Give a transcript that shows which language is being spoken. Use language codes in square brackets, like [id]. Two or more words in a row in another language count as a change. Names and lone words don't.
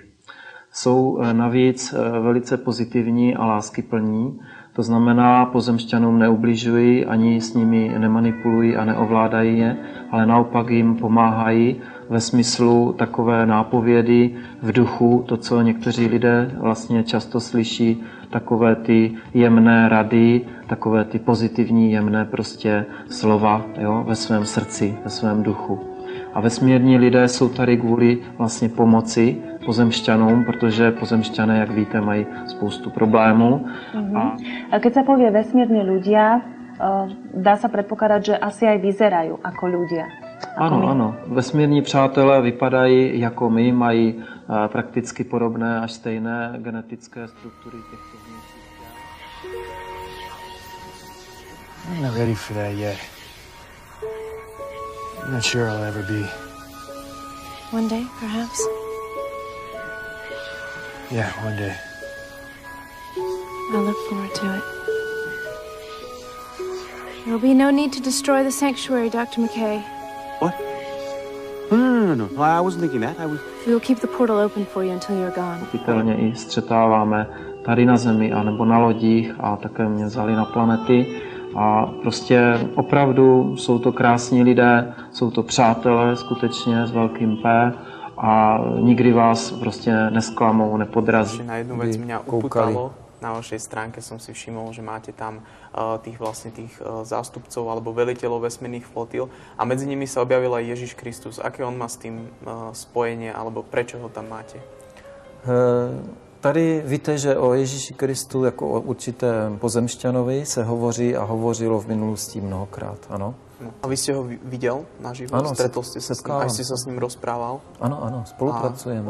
[cs] Jsou navíc velice pozitivní a láskyplní, to znamená, pozemšťanům neubližují, ani s nimi nemanipulují a neovládají je, ale naopak jim pomáhají ve smyslu takové nápovědy v duchu, to, co někteří lidé vlastně často slyší, takové ty jemné rady, takové ty pozitivní, jemné prostě slova, jo, ve svém srdci, ve svém duchu. A vesmírní lidé jsou tady kvůli vlastně pomoci pozemšťanům, protože pozemšťané, jak víte, mají spoustu problémů. [sk] A keď sa povie vesmírni ľudia, dá sa predpokladať, že asi aj vyzerajú ako ľudia. [cs] Ano. Vesmírní přátelé vypadají jako my, mají prakticky podobné až stejné genetické struktury těchto vnitřních těl. [en] I'm not ready for that yet. I'm not sure I'll ever be. One day, perhaps? Yeah, one day. I look forward to it. There will be no need to destroy the sanctuary, Dr. McKay. What? No. I wasn't thinking that. We will keep the portal open for you until you're gone. [cs] Pochopitelně i střetáváme tady na Zemi anebo na lodích a také mě vzali na planety. A prostě opravdu jsou to krásní lidé, jsou to přátelé skutečně s velkým P a nikdy vás prostě nesklamou, nepodrazí. [sk] Na jednu vec mňa upútalo. Na vašej stránke som si všimol, že máte tam tých zástupcov alebo veliteľov vesmírnych flotil a medzi nimi sa objavil aj Ježiš Kristus. Aké on má s tým spojenie alebo prečo ho tam máte? [cs] Tady víte, že o Ježíši Kristu jako o určitém pozemšťanovi se hovoří a hovořilo v minulosti mnohokrát, ano. [sk] A vy ste ho videl naživo? [cs] Ano, [sk] stretol ste sa s ním? Aj ste sa s ním rozprával? [cs] Ano, spolupracujeme.